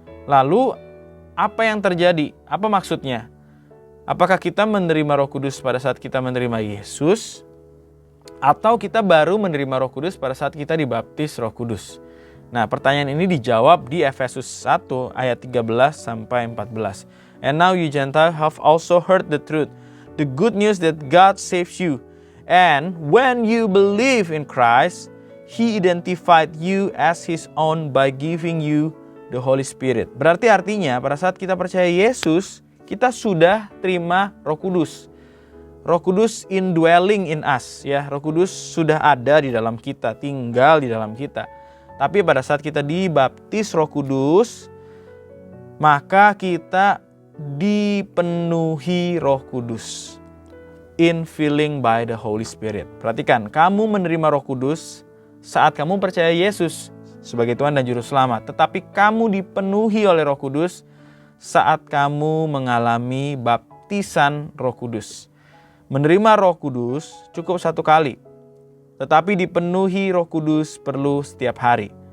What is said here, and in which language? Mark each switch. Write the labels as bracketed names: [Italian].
[Indonesian] Lalu, apa yang terjadi? Apa maksudnya? Apakah kita menerima Roh Kudus pada saat kita menerima Yesus? Atau kita baru menerima Roh Kudus pada saat kita dibaptis Roh Kudus? Nah, pertanyaan ini dijawab di Efesus 1 ayat 13 sampai 14. [English] And now you Gentiles have also heard the truth, the good news that God saves you. And when you believe in Christ, He identified you as His own by giving you the Holy Spirit. [Indonesian] Berarti artinya pada saat kita percaya Yesus, kita sudah terima Roh Kudus. Roh Kudus [English] indwelling in us, [Indonesian] ya. Roh Kudus sudah ada di dalam kita, tinggal di dalam kita. Tapi pada saat kita dibaptis Roh Kudus, maka kita dipenuhi Roh Kudus. [English] Infilling by the Holy Spirit. [Indonesian] Perhatikan, kamu menerima Roh Kudus saat kamu percaya Yesus sebagai Tuhan dan Juru Selamat. Tetapi kamu dipenuhi oleh Roh Kudus saat kamu mengalami baptisan Roh Kudus. Menerima Roh Kudus cukup satu kali, tetapi dipenuhi Roh Kudus perlu setiap hari.